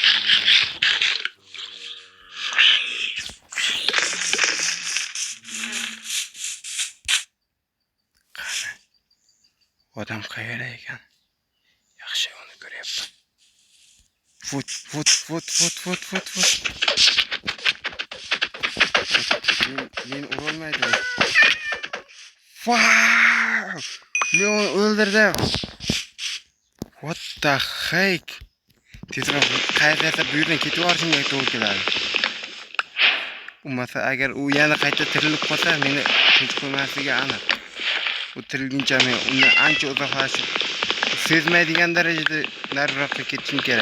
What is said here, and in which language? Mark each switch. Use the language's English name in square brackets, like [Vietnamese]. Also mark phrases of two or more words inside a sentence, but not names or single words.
[Uzbek] Odam qayerda ekan? Yaxshi uni ko'ryapman. Fut. Men urolmaydi. Wow! Men uni o'ldirdim. [English] What the heck? [Uzbek] Tezroq qayerda bu yerdan ketib borishimga to'g'ri keladi. Bo'lmasa agar u yana qayta tirilib qolsa, meni hech qo'ymasligi aniq. U tirilguncha men undan ancha uzoqlashib, sezmaydigan darajada nariroqqa ketishim kerak.